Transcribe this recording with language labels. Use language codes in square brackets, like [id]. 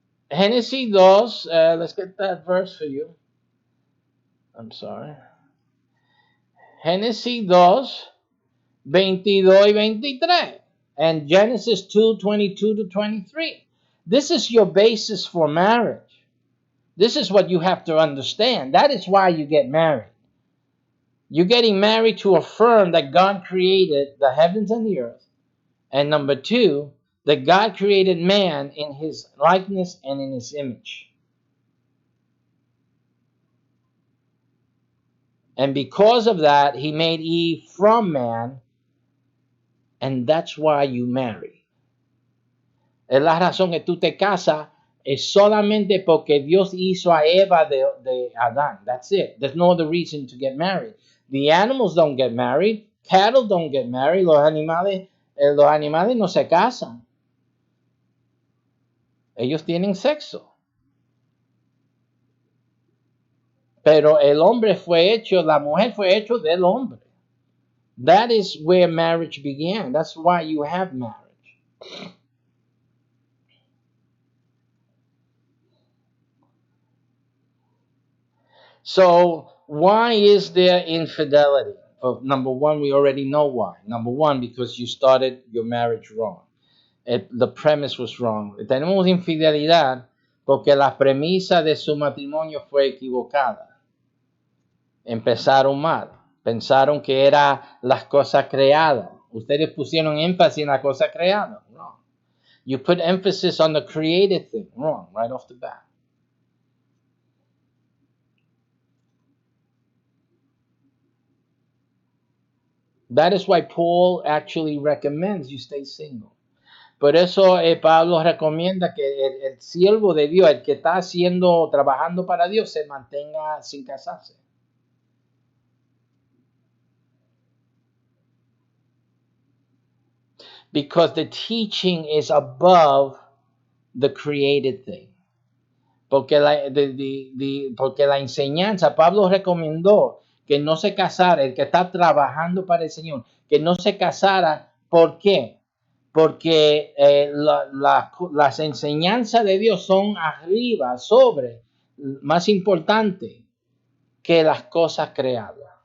[en] Genesis 2, let's get that verse for you. I'm sorry. [es] Génesis 2, 22 y 23. [en] And Genesis 2, 22 to 23. This is your basis for marriage. This is what you have to understand. That is why you get married. You're getting married to affirm that God created the heavens and the earth. And number two, that God created man in his likeness and in his image. And because of that, he made Eve from man. And that's why you marry. [es] Es la razón que tú te casas es solamente porque Dios hizo a Eva de Adán. [en] That's it. There's no other reason to get married. The animals don't get married. Cattle don't get married. [es] Los animales no se casan. Ellos tienen sexo. Pero el hombre fue hecho, la mujer fue hecho del hombre. [en] That is where marriage began. That's why you have marriage. So why is there infidelity? Well, number one, we already know why. Number one, because you started your marriage wrong. The premise was wrong. [es] Tenemos infidelidad porque la premisa de su matrimonio fue equivocada. Empezaron mal. Pensaron que era las cosas creadas. Ustedes pusieron énfasis en la cosa creada. [en] Wrong. You put emphasis on the created thing. Wrong, right off the bat. That is why Paul actually recommends you stay single. [es] Por eso Pablo recomienda que el siervo de Dios, el que está trabajando para Dios, se mantenga sin casarse. [en] Because the teaching is above the created thing. [es] Porque porque la enseñanza, Pablo recomendó que no se casara, el que está trabajando para el Señor, que no se casara. ¿Por qué? Porque las enseñanzas de Dios son arriba, sobre, más importante que las cosas creadas.